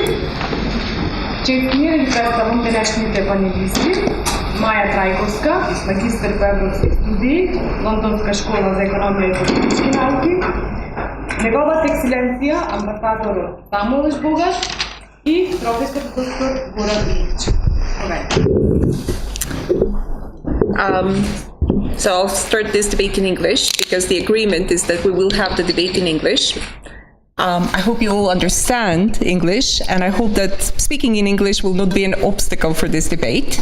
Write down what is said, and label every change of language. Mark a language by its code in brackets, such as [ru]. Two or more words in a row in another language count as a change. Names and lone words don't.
[mk] Чест ми е да представам денешните панелисти. Маја Трајковска, магистар по европски студии, Лондонска школа за економија и политички науки, неговата екселенција, амбасадорот Самуел Богаш и професор доктор Горан Илич. [en] So I'll start this debate in English because the agreement is that we will have the debate in English. I hope you all understand English, and I hope that speaking in English will not be an obstacle for this debate.